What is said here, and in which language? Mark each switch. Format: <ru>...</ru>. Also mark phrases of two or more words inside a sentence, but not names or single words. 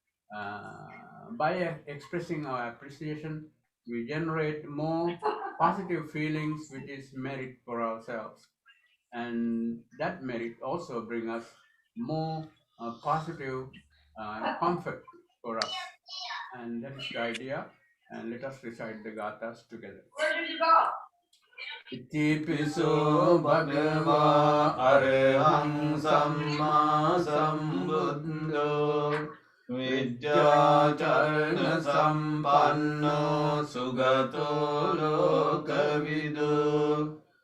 <en>By expressing our appreciation, we generate more positive feelings, which is merit for ourselves. And that merit also bring us more positive comfort for us. And that is the idea. And let us recite the gathas together.</en> <pi>Itipiso bhagava arahang samma sambuddho vidyacharana sampanno sugato lokavidu</pi>